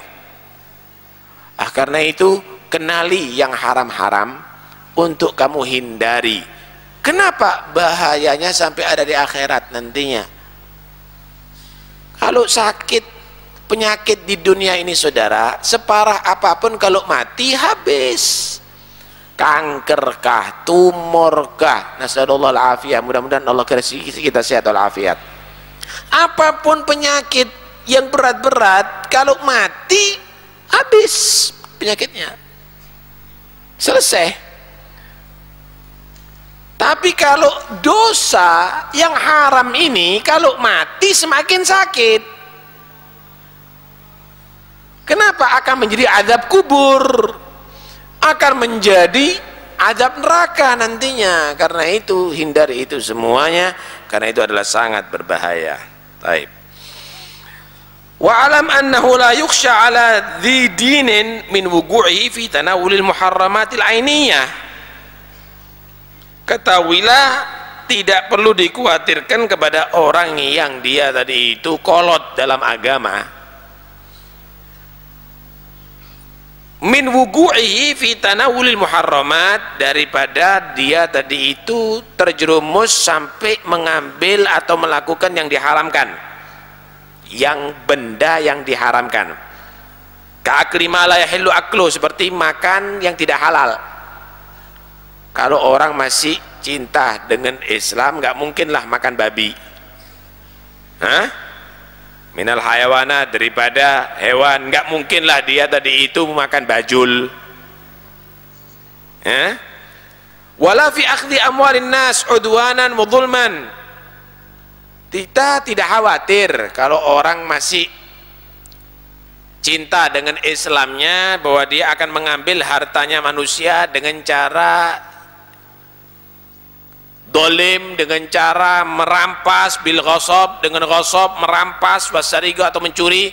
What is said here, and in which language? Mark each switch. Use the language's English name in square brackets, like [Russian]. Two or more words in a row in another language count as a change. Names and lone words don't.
[Indonesian] Karena itu kenali yang haram-haram untuk kamu hindari. Kenapa bahayanya sampai ada di akhirat nantinya? Kalau sakit penyakit di dunia ini saudara, separah apapun kalau mati habis. Kankerkah, tumorkah, [Arabic] نسأل الله العافية, [Indonesian] mudah-mudahan Allah kasih kita sehat walafiat. Apapun penyakit yang berat-berat, kalau mati habis penyakitnya, selesai. Tapi kalau dosa yang haram ini, kalau mati semakin sakit. Kenapa akan menjadi azab kubur, akan menjadi azab neraka nantinya? Karena itu hindari itu semuanya, karena itu adalah sangat berbahaya. [Arabic] Baik. واعلم أنه لا يخشى على ذي دين من وقوعه في تناول المحرمات العينية. [Indonesian] Ketahuilah tidak perlu dikhawatirkan kepada orang yang dia tadi itu kolot dalam agama, [Arabic] من وقوعه في تناول المحرمات, [Indonesian] daripada dia tadi itu terjerumus sampai mengambil atau melakukan yang diharamkan, yang benda yang diharamkan. [Arabic] كأكل ما لا يحل أكله, [Indonesian] seperti makan yang tidak halal. Kalau orang masih cinta dengan Islam, nggak mungkinlah makan babi. [Arabic] من الحيوان, [Indonesian] daripada hewan, nggak mungkinlah dia tadi itu makan bajul. [Arabic] ولا في أخذ أموال الناس عدوانا وظلما. [Indonesian] Kita tidak khawatir kalau orang masih cinta dengan Islamnya, bahwa dia akan mengambil hartanya manusia dengan cara dolim, dengan cara merampas, [Arabic] بالغصب, [Indonesian] dengan ghasab, merampas, wasariga, atau mencuri.